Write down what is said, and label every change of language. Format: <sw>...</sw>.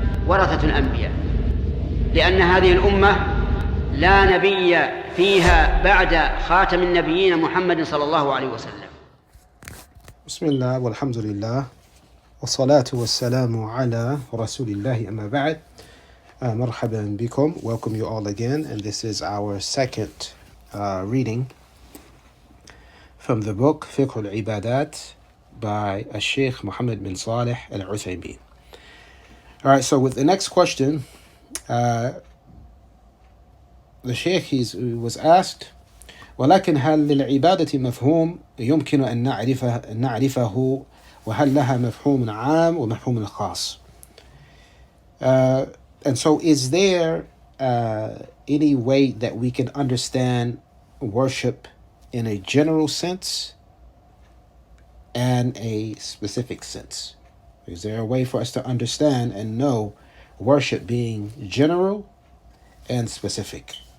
<ar>ورثة الأنبياء، لأن هذه الأمة لا نبي فيها بعد خاتم النبيين محمد صلى الله عليه وسلم. بسم الله والحمد لله والصلاة والسلام على رسول الله أما بعد. مرحبا بكم.</ar> <en>Welcome you all again, and this is our second reading from the book Fiqh al-Ibadat by Shaykh Muhammad Ibn Saalih al-Uthaymeen. All right, so with the next question, the Shaykh was asked,</en> <ar>ولكن هل للعبادة مفهوم يمكن أن نعرفه وهل لها مفهوم عام ومفهوم خاص?</ar> <en>And so is there any way that we can understand worship in a general sense and a specific sense? Is there a way for us to understand and know worship being general and specific?</en>